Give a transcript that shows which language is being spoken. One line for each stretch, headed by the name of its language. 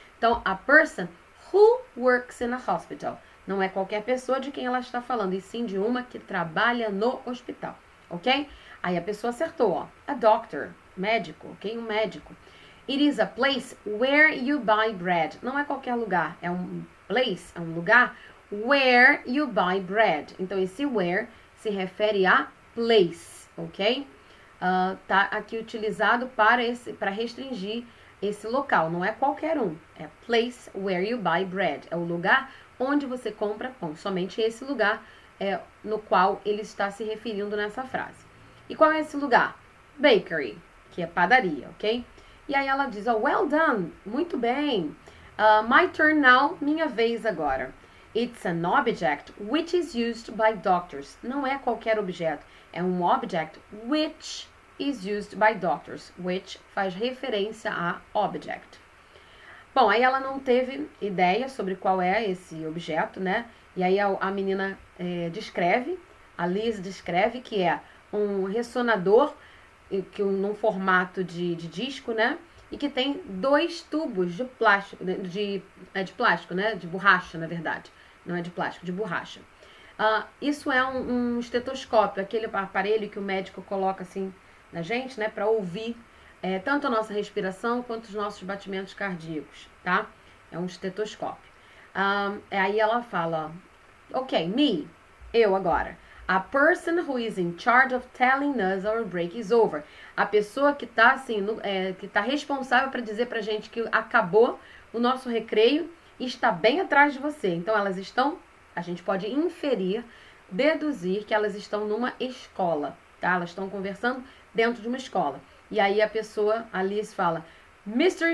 English: Então, a person who works in a hospital.
Portuguese: Não é qualquer pessoa de quem ela está falando, e sim de uma que trabalha no hospital, ok? Aí a pessoa acertou, ó.
English: A doctor,
Portuguese: médico, ok? Um médico.
English: It is a place where you buy bread.
Portuguese: Não é qualquer lugar, é um place, é um lugar
English: where you buy bread.
Portuguese: Então, esse where se refere a place, ok? Tá aqui utilizado para restringir esse local. Não é qualquer um, é
English: place where you buy bread.
Portuguese: É o lugar onde você compra pão. Somente esse lugar no qual ele está se referindo nessa frase. E qual é esse lugar? Bakery, que é padaria, ok? E aí ela diz,
English: oh, well done,
Portuguese: muito bem.
English: My turn now,
Portuguese: minha vez agora.
English: It's an object which is used by doctors.
Portuguese: Não é qualquer objeto, é um
English: object which is used by doctors.
Portuguese: Which faz referência a object. Bom, aí ela não teve ideia sobre qual é esse objeto, né? E aí a menina descreve, a Liz descreve que é um ressonador num formato de disco, né? E que tem dois tubos de plástico, de plástico, né? De borracha, na verdade. Não é de plástico, de borracha. Isso é um estetoscópio, aquele aparelho que o médico coloca assim na gente, né? Para ouvir tanto a nossa respiração quanto os nossos batimentos cardíacos, tá? É um estetoscópio. Aí ela fala, ok, me, eu agora.
English: A person who is in charge of telling us our break is over.
Portuguese: A pessoa que está assim, que tá responsável para dizer pra gente que acabou o nosso recreio e está bem atrás de você. Então elas estão, a gente pode inferir, deduzir que elas estão numa escola, tá? Elas estão conversando dentro de uma escola. E aí a pessoa, a Liz fala, Mr.